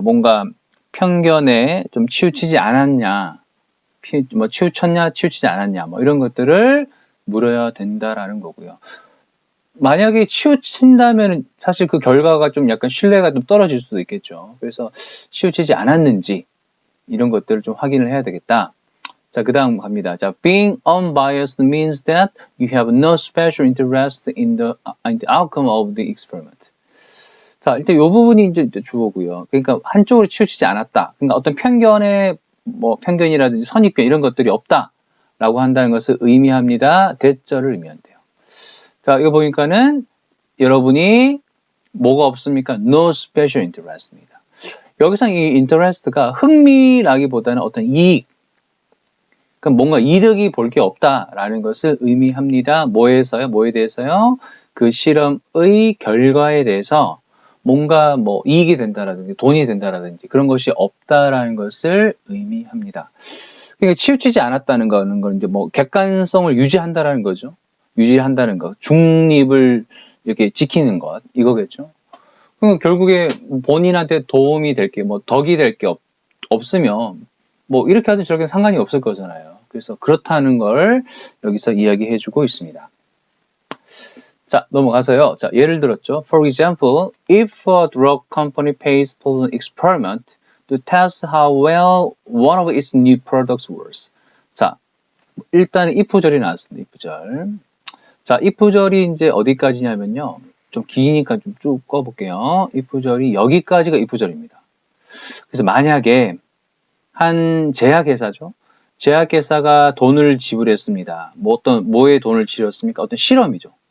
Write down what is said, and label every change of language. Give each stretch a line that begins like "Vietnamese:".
Korean: 뭔가 편견에 좀 치우치지 않았냐, 뭐 치우쳤냐, 치우치지 않았냐, 뭐 이런 것들을 물어야 된다라는 거고요. 만약에 치우친다면 사실 그 결과가 좀 약간 신뢰가 좀 떨어질 수도 있겠죠. 그래서 치우치지 않았는지 이런 것들을 좀 확인을 해야 되겠다. 자, 그 다음 갑니다.
English: 자, being unbiased means that you have no special interest in the outcome of the experiment.
Korean: 자, 일단 이 부분이 이제 주어고요. 그러니까 한쪽으로 치우치지 않았다. 그러니까 어떤 편견이라든지 선입견 이런 것들이 없다라고 한다는 것을 의미합니다. 대절을 의미한대요. 자, 이거 보니까는 여러분이 뭐가 없습니까?
English: No special interest입니다.
Korean: 여기서 이 interest가 흥미라기보다는 어떤 이익, 그러니까 뭔가 이득이 볼 게 없다라는 것을 의미합니다. 뭐에 대해서요? 그 실험의 결과에 대해서 뭔가 뭐 이익이 된다라든지 돈이 된다라든지 그런 것이 없다라는 것을 의미합니다. 그러니까 치우치지 않았다는 거는 이제 뭐 객관성을 유지한다라는 거죠. 유지한다는 것, 중립을 이렇게 지키는 것 이거겠죠. 그러니까 결국에 본인한테 도움이 될 게 뭐 덕이 될 게 없으면 뭐 이렇게 하든 저렇게 상관이 없을 거잖아요. 그래서 그렇다는 걸 여기서 이야기해주고 있습니다. 자, 넘어가서요. 자, 예를 들었죠.
English: For example, if a drug company pays for an experiment to test how well one of its new products works. 자,
Korean: 일단 if절이 나왔습니다. if절. 자, if절이 이제 어디까지냐면요. 좀 기니까 좀 쭉 꺼볼게요. if절이 여기까지가 if절입니다. 그래서 만약에 한 제약회사죠. 제약회사가 돈을 지불했습니다. 뭐에 돈을 지렸습니까? 어떤 실험이죠.